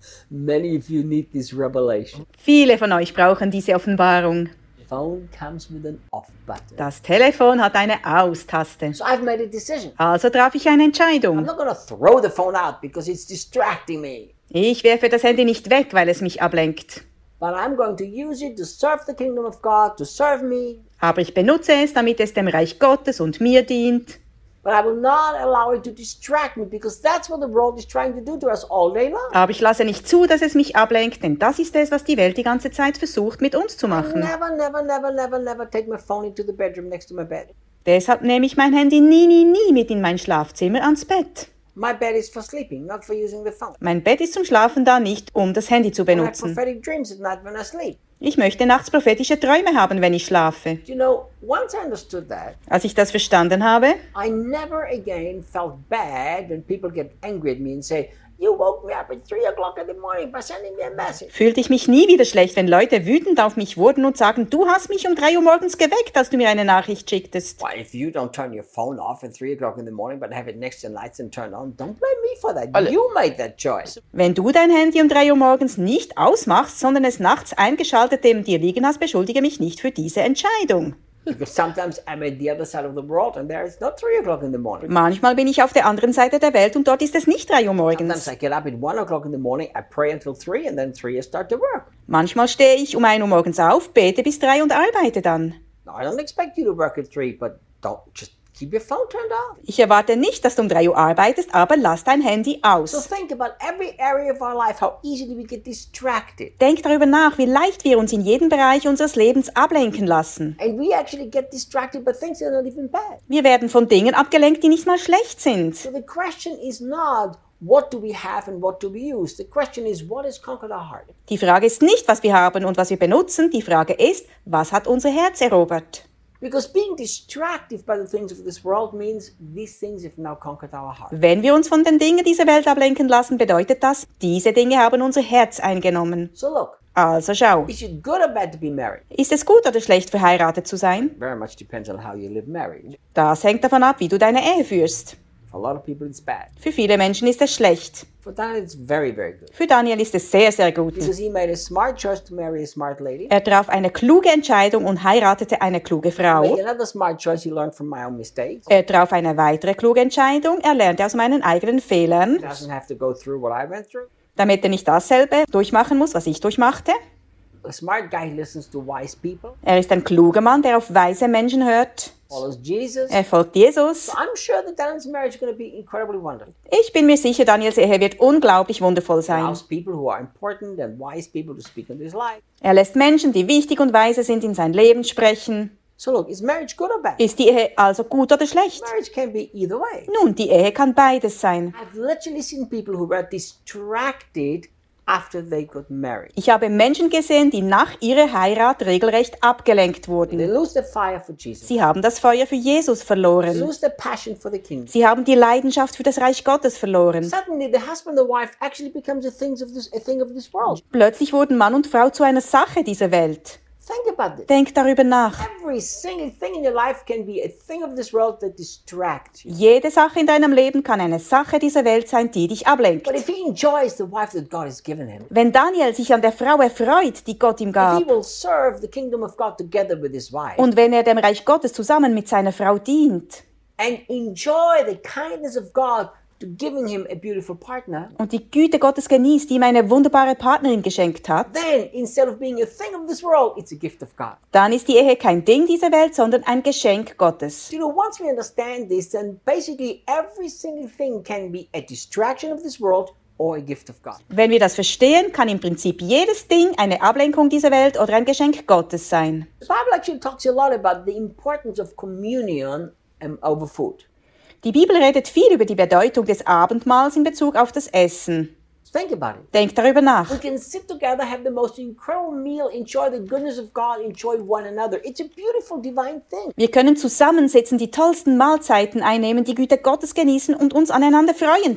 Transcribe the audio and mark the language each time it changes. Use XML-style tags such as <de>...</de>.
<en>Many of you need this revelation.</en> <de>Viele von euch brauchen diese Offenbarung.</de> <en>Phone comes with an off button.</en> <de>Das Telefon hat eine Aus-Taste.</de> <en>So I've made a decision.</en> <de>Also traf ich eine Entscheidung.</de> <en>I'm not going to throw the phone out because it's distracting me.</en> <de>Ich werfe das Handy nicht weg, weil es mich ablenkt.</de> <en>But I'm going to use it to serve the kingdom of God, to serve me.</en> <de>Aber ich benutze es, damit es dem Reich Gottes und mir dient.</de> <en>But I will not allow it to distract me, because that's what the world is trying to do to us all day long.</en> <de>Aber ich lasse nicht zu, dass es mich ablenkt, denn das ist es, was die Welt die ganze Zeit versucht, mit uns zu machen.</de> <en>I never, never, never, never, never take my phone into the bedroom next to my bed.</en> <de>Deshalb nehme ich mein Handy nie, nie, nie mit in mein Schlafzimmer ans Bett.</de> <en>My bed is for sleeping, not for using the phone.</en> <de>Mein Bett ist zum Schlafen da, nicht um das Handy zu benutzen.</de> <en>I have prophetic dreams at night when I sleep.</en> <de>Ich möchte nachts prophetische Träume haben, wenn ich schlafe.</de> <en>You know, once I understood that,</en> <de>als ich das verstanden habe,</de> <en>I never again felt bad when people get angry at me and say, you woke me up at 3 o'clock in the morning by sending me a message.</en> <de>Fühlte ich mich nie wieder schlecht, wenn Leute wütend auf mich wurden und sagen, du hast mich um 3 Uhr morgens geweckt, dass du mir eine Nachricht schicktest.</de> <en>Well, if you don't turn your phone off at 3 o'clock in the morning, but have it next to the lights and turn on, don't blame me for that. You made that choice.</en> <de>Wenn du dein Handy um 3 Uhr morgens nicht ausmachst, sondern es nachts eingeschaltet neben dir liegen hast, beschuldige mich nicht für diese Entscheidung.</de> <en>Because sometimes I'm at the other side of the world and there it's not 3 o'clock in the morning.</en> <de>Manchmal bin ich auf der anderen Seite der Welt und dort ist es nicht 3 Uhr morgens.</de> <en>Sometimes I get up at 1 o'clock in the morning, I pray until 3 and then 3 I start to work.</en> <de>Manchmal stehe ich um 1 Uhr morgens auf, bete bis 3 und arbeite dann.</de> <en>I don't expect you to work at 3, but don't just keep your phone turned off.</en> <de>Ich erwarte nicht, dass du um 3 Uhr arbeitest, aber lass dein Handy aus.</de> <en>So think about every area of our life, how easily we get distracted.</en> <de>Denk darüber nach, wie leicht wir uns in jedem Bereich unseres Lebens ablenken lassen.</de> <en>And we actually get distracted by things that are not even bad.</en> <de>Wir werden von Dingen abgelenkt, die nicht mal schlecht sind.</de> <en>So the question is not, what do we have and what do we use? The question is, what has conquered our heart?</en> <de>Die Frage ist nicht, was wir haben und was wir benutzen. Die Frage ist, was hat unser Herz erobert?</de> <en>Because being distracted by the things of this world means these things have now conquered our heart.</en> <de>Wenn wir uns von den Dingen dieser Welt ablenken lassen, bedeutet das, diese Dinge haben unser Herz eingenommen.</de> <en>So look.</en> <de>Also schau.</de> <en>Is it good or bad to be married?</en> <de>Ist es gut oder schlecht, verheiratet zu sein?</de> <en>Very much depends on how you live married.</en> <de>Das hängt davon ab, wie du deine Ehe führst.</de> <en>For a lot of people it's bad.</en> <de>Für viele Menschen ist es schlecht.</de> <en>For Daniel, it's very, very good.</en> <de>Für Daniel ist es sehr, sehr gut.</de> <en>Because he made a smart choice to marry a smart lady.</en> <de>Er traf eine kluge Entscheidung und heiratete eine kluge Frau.</de> <en>He made another smart choice, he learned from my own mistakes.</en> <de>Er traf eine weitere kluge Entscheidung. Er lernte aus meinen eigenen Fehlern.</de> <en>He doesn't have to go through what I went through.</en> <de>Damit er nicht dasselbe durchmachen muss, was ich durchmachte.</de> <en>A smart guy listens to wise people.</en> <de>Er ist ein kluger Mann, der auf weise Menschen hört.</de> <en>Follows Jesus.</en> <de>Er folgt Jesus.</de> <en>So I'm sure that Daniel's marriage is going to be incredibly wonderful.</en> <de>Ich bin mir sicher, Daniels Ehe wird unglaublich wundervoll sein.</de> <en>Allows people who are important and wise people to speak into his life.</en> <de>Er lässt Menschen, die wichtig und weise sind, in sein Leben sprechen.</de> <en>So look, is marriage good or bad?</en> <de>Ist die Ehe also gut oder schlecht?</de> <en>Marriage can be either way.</en> <de>Nun, die Ehe kann beides sein.</de> <en>I've literally seen people who were distracted after they got married.</en> <de>Ich habe Menschen gesehen, die nach ihrer Heirat regelrecht abgelenkt wurden.</de> <en>They lose the fire for Jesus.</en> <de>Sie haben das Feuer für Jesus verloren.</de> <en>They lose the passion for the kingdom.</en> <de>Sie haben die Leidenschaft für das Reich Gottes verloren.</de> <en>Suddenly the husband and the wife actually becomes a thing of this world.</en> <de>Plötzlich wurden Mann und Frau zu einer Sache dieser Welt.</de> <en>Think about this.</en> <de>Denk darüber nach.</de> <en>Every single thing in your life can be a thing of this world that distracts you.</en> <de>Jede Sache in deinem Leben kann eine Sache dieser Welt sein, die dich ablenkt.</de> <en>But if he enjoys the wife that God has given him.</en> <de>Wenn Daniel sich an der Frau erfreut, die Gott ihm gab.</de> <en>If he will serve the kingdom of God together with his wife.</en> <de>Und wenn er dem Reich Gottes zusammen mit seiner Frau dient.</de> <en>And enjoy the kindness of God to giving him a beautiful partner.</en> <de>Und die Güte Gottes genießt, die ihm eine wunderbare Partnerin geschenkt hat.</de> <en>Then instead of being a thing of this world, it's a gift of God.</en> <de>Dann ist die Ehe kein Ding dieser Welt, sondern ein Geschenk Gottes.</de> <en>You know, once we understand this, then basically every single thing can be a distraction of this world or a gift of God.</en> <de>Wenn wir das verstehen, kann im Prinzip jedes Ding eine Ablenkung dieser Welt oder ein Geschenk Gottes sein.</de> <en>The Bible actually talks a lot about the importance of communion over food.</en> <de>Die Bibel redet viel über die Bedeutung des Abendmahls in Bezug auf das Essen.</de> <en>Think about it.</en> <de>Denk darüber nach.</de> <en>We can sit together, have the most incredible meal, enjoy the goodness of God, enjoy one another. It's a beautiful divine thing.</en> <de>Wir können zusammensitzen, die tollsten Mahlzeiten einnehmen, die Güter Gottes genießen und uns aneinander freuen.</de>